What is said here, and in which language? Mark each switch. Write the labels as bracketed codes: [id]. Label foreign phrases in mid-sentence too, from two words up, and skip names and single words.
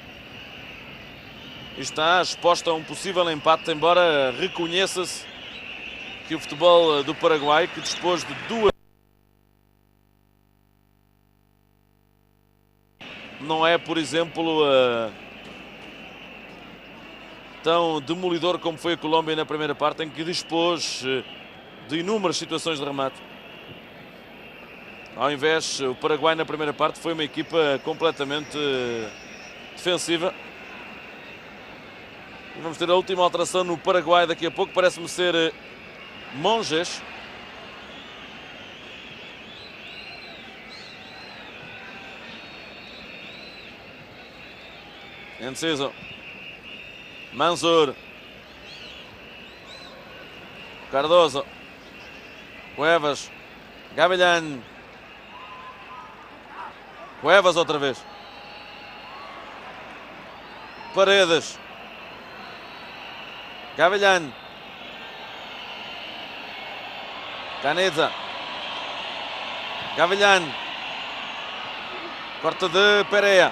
[pt] E está exposta a um possível empate, embora reconheça-se que o futebol do Paraguai, que dispôs de duas, não é, por exemplo, tão demolidor como foi a Colômbia na primeira parte, em que dispôs de inúmeras situações de remate. Ao invés, o Paraguai na primeira parte foi uma equipa completamente defensiva. E vamos ter a última alteração no Paraguai daqui a pouco. Parece-me ser Monges. Enciso. Mansour. Cardoso. Cuevas. Gavilán. Cuevas outra vez. Paredes. Gavilán. Canizza. Gavilán. Corte de Pereira.